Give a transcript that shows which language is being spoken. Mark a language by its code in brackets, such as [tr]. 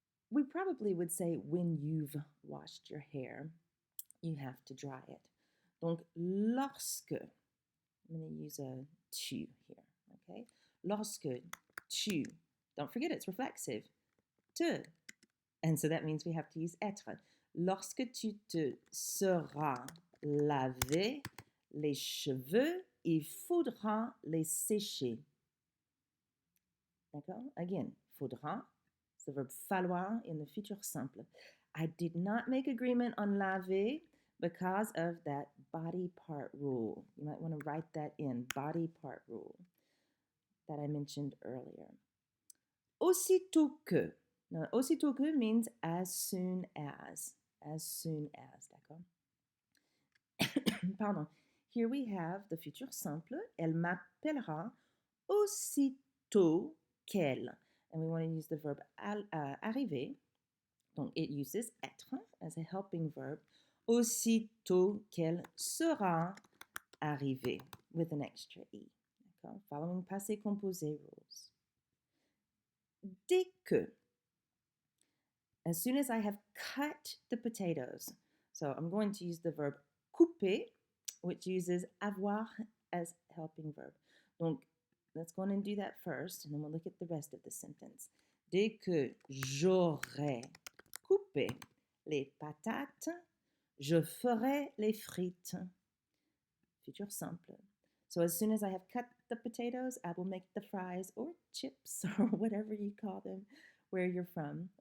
[en] We probably would say when you've washed your hair, you have to dry it. [fr] Donc, lorsque, [en] I'm going to use a tu here, okay? [fr] Lorsque tu, [en] don't forget it's reflexive, te. And so that means we have to use être. [fr] Lorsque tu te seras lavé les cheveux, il faudra les sécher. D'accord? [en] Again, faudra, it's the verb falloir in the futur simple. I did not make agreement on laver because of that body part rule. You might want to write that in, body part rule, that I mentioned earlier. Aussitôt que. Now, aussitôt que means as soon as, [fr] d'accord? Pardon. [en] Here we have the futur simple. [fr] Elle m'appellera aussitôt qu'elle. [en] And we want to use the verb arriver. Donc, it uses être as a helping verb. [fr] Aussitôt qu'elle sera arrivée [en] with an extra E. Okay? Following passé composé rules. [fr] Dès que. [en] As soon as I have cut the potatoes. So I'm going to use the verb couper, which uses avoir as helping verb. Donc, let's go on and do that first, and then we'll look at the rest of the sentence. [fr] Dès que j'aurai coupé les patates, je ferai les frites. Futur simple. [en] So as soon as I have cut the potatoes, I will make the fries or chips or whatever you call them where you're from.